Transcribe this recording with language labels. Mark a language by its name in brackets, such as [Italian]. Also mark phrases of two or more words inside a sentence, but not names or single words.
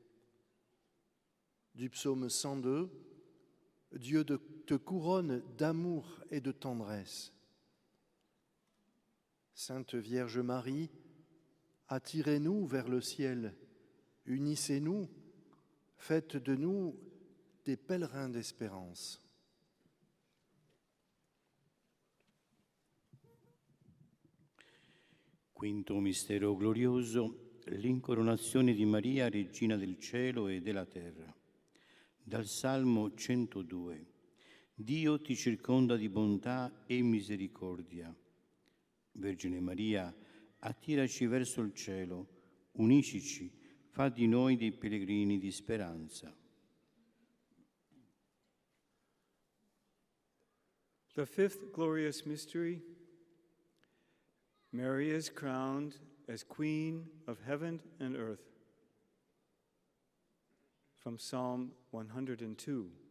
[French] Du psaume 102, Dieu te couronne d'amour et de tendresse. Sainte Vierge Marie, attirez-nous vers le ciel, unissez-nous, faites de nous des pèlerins d'espérance. [Italian] Quinto mistero glorioso, l'incoronazione di Maria, Regina del cielo e della terra. Dal Salmo 102. Dio ti circonda di bontà e misericordia. Vergine Maria, attiraci verso il cielo, uniscici, fa di noi dei pellegrini di speranza. [English] The fifth glorious mystery, Mary is crowned as Queen of heaven and earth. from Psalm 102.